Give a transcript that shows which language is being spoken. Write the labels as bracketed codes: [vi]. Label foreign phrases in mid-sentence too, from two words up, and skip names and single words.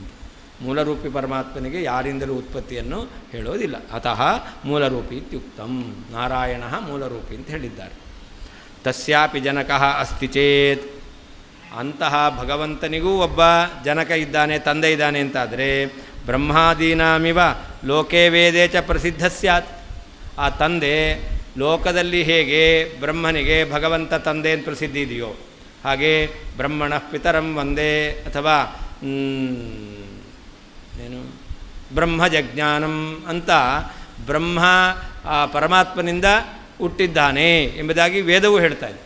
[kn] ಮೂಲರೂಪಿ ಪರಮಾತ್ಮನಿಗೆ ಯಾರಿಂದಲೂ ಉತ್ಪತ್ತಿಯನ್ನು ಹೇಳೋದಿಲ್ಲ. [sa] ಅತಃ ಮೂಲರೂಪಿ ಇತ್ಯುಕ್ತಂ, [kn] ನಾರಾಯಣ ಮೂಲರೂಪಿ ಅಂತ ಹೇಳಿದ್ದಾರೆ. [sa] ತಸ್ಯಾಪಿ ಜನಕಃ ಅಸ್ತಿ ಚೇತ್, [kn] ಅಂತಹ ಭಗವಂತನಿಗೂ ಒಬ್ಬ ಜನಕ ಇದ್ದಾನೆ, ತಂದೆ ಇದ್ದಾನೆ ಅಂತಾದರೆ [sa] ಬ್ರಹ್ಮಾದೀನಾಮಿವ ಲೋಕೆ ವೇದೇ ಚ ಪ್ರಸಿದ್ಧ ಸ್ಯಾತ್. [kn] ಆ ತಂದೆ ಲೋಕದಲ್ಲಿ ಹೇಗೆ ಬ್ರಹ್ಮನಿಗೆ ಭಗವಂತ ತಂದೆ ಅಂತ ಪ್ರಸಿದ್ಧಿ ಇದೆಯೋ ಹಾಗೆ [sa] ಬ್ರಹ್ಮಣಃ ಪಿತರಂ ವಂದೇ [kn] ಅಥವಾ ಏನು ಬ್ರಹ್ಮಜಜ್ಞಾನಂ ಅಂತ ಬ್ರಹ್ಮ ಆ ಪರಮಾತ್ಮನಿಂದ ಹುಟ್ಟಿದ್ದಾನೆ ಎಂಬುದಾಗಿ ವೇದವು ಹೇಳ್ತಾ ಇದೆ.